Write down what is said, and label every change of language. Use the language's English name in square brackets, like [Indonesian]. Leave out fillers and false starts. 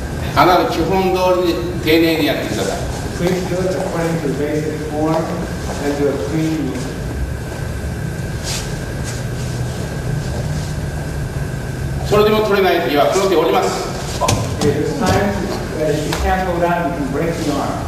[Japanese] 必ず基本通りに丁寧にやってください。 [English] Please do it according to the basic form and do it cleanly. [Japanese] それでも取れないときはこの手を折ります。 [English] Okay, there's times that if you can't hold out, you can break the arm.